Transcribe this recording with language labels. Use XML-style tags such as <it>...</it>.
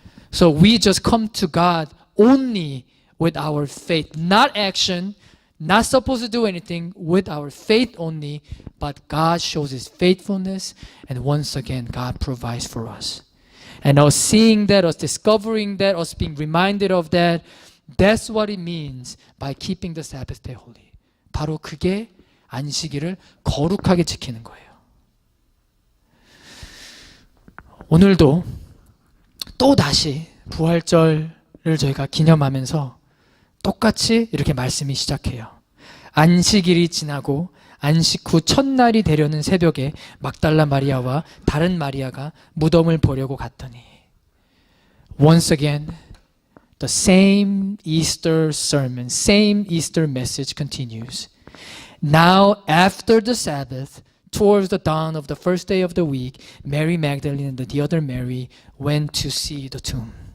<en>So we just come to God only with our faith, not action, not supposed to do anything, with our faith only, but God shows His faithfulness, and once again, God provides for us. And us seeing that, us discovering that, us being reminded of that, that's what it means by keeping the Sabbath day holy.</en> <ko>바로 그게 안식일을 거룩하게 지키는 거예요. 오늘도 또 다시 부활절을 저희가 기념하면서 똑같이 이렇게 말씀이 시작해요. 안식일이 지나고 안식 후 첫날이 되려는 새벽에 막달라 마리아와 다른 마리아가 무덤을 보려고 갔더니</ko> <en>Once again, the same Easter sermon, same Easter message continues. Now after the Sabbath, towards the dawn of the first day of the week, Mary Magdalene and the other Mary went to see the tomb.</en>